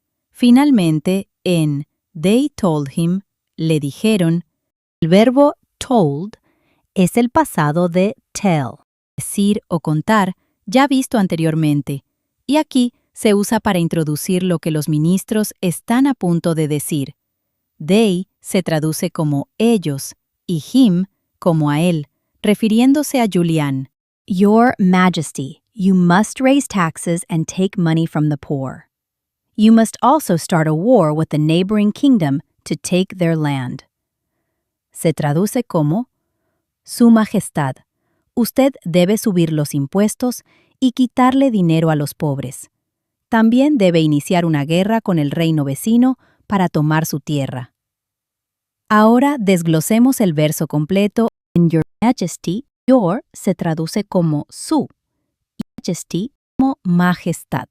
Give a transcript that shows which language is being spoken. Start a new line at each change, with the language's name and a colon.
Spanish: Finalmente, en
English: They told him,
Spanish: le dijeron, el verbo told es el pasado de tell, decir o contar, ya visto anteriormente, y aquí se usa para introducir lo que los ministros están a punto de decir. They se traduce como ellos y him como a él, refiriéndose a Julián.
English: Your Majesty, you must raise taxes and take money from the poor. You must also start a war with the neighboring kingdom to take their land.
Spanish: Se traduce como Su Majestad, usted debe subir los impuestos y quitarle dinero a los pobres. También debe iniciar una guerra con el reino vecino para tomar su tierra. Ahora desglosemos el verso completo. En
English: Your Majesty,
Spanish: your se traduce como su, y Majesty como majestad.